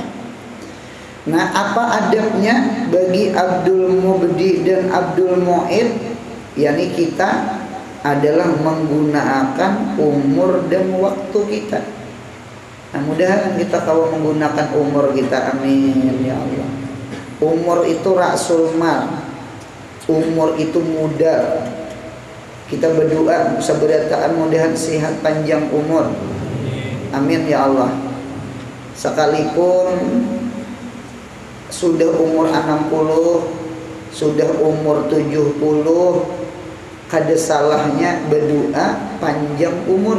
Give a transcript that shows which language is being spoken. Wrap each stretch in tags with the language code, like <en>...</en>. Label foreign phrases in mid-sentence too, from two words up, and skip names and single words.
<id>Nah, apa adabnya bagi Abdul Mubdi dan Abdul Mu'id? Yani kita adalah menggunakan umur dan waktu kita. Nah, mudah-mudahan kita kalau menggunakan umur kita,</id> <ar>amin ya Allah.</ar> <id>Umur itu</id> <ar>rasul mal.</ar> <id>Umur itu modal. Kita berdoa seberataan mudahan sehat panjang umur.</id> <ar>Amin ya Allah.</ar> <id>Sekalipun sudah umur 60, sudah umur 70, kada salahnya berdoa panjang umur.</id>